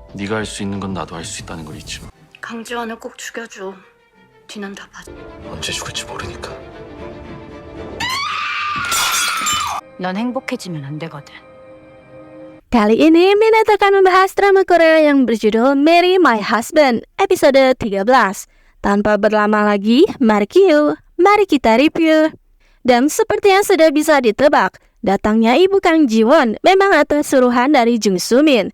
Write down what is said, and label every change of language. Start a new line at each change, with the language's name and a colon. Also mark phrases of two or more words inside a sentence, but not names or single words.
Korean: 네가 할 수 있는 건 나도 할 수 있다는 걸 잊지 마. 강지원을 꼭 죽여줘. 뒤는 다 봐. 언제 죽을지 모르니까. 넌 행복해지면 안 되거든.
Indonesian: Kali ini Min akan membahas drama Korea yang berjudul Marry My Husband episode 13. Tanpa berlama lagi, mari kita review. Dan seperti yang sudah bisa ditebak, datangnya ibu Kang Ji-won memang atas suruhan dari Jung Soo-min.